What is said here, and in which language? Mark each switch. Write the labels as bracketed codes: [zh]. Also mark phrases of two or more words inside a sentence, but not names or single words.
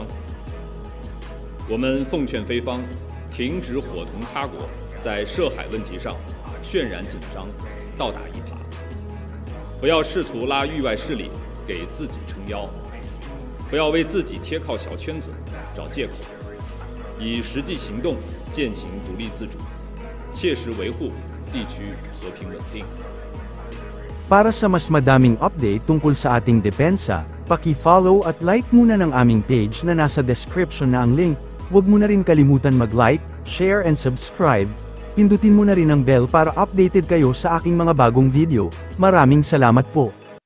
[zh] 我们奉劝菲方停止伙同他国在涉海问题上渲染紧张、倒打一耙，不要试图拉域外势力给自己撑腰，不要为自己贴靠小圈子找借口，以实际行动践行独立自主，切实维护地区和平稳定。 [tl] Para sa mas madaming update tungkol sa ating depensa, paki-follow at like muna ng aming page na nasa description na ang link. Huwag mo na rin kalimutan mag-like, [en] share and subscribe. [tl] Pindutin mo na rin ang bell para updated kayo sa aking mga bagong video. Maraming salamat po.